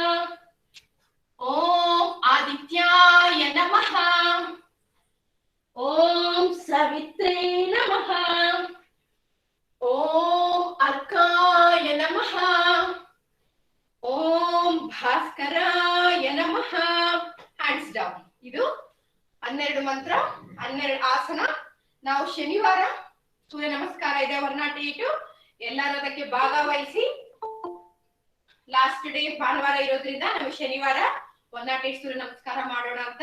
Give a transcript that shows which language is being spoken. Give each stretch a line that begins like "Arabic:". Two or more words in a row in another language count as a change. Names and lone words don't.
Sanskrit: ಓಂ ಆದಿತ್ಯಾಯ ನಮಃ. ಓಂ ಸವಿತ್ರೇ ನಮಃ. ಓಂ ಅರ್ಕಾಯ ನಮಃ. ಓಂ ಭಾಸ್ಕರಾಯ ನಮಃ.
English: hands down.
Kannada: ಇದು 12 ಮಂತ್ರ, 12 ಆಸನ. ನಾವು ಶನಿವಾರ ಸೂರ್ಯ ನಮಸ್ಕಾರ ಇದೆ 108. ಎಲ್ಲರೂ ಅದಕ್ಕೆ ಭಾಗವಹಿಸಿ.
English: last day
Kannada: ಭಾನುವಾರ ಇರೋದ್ರಿಂದ ನಾವು ಶನಿವಾರ 108 ಸೂರ್ಯ ನಮಸ್ಕಾರ ಮಾಡೋಣ ಅಂತ.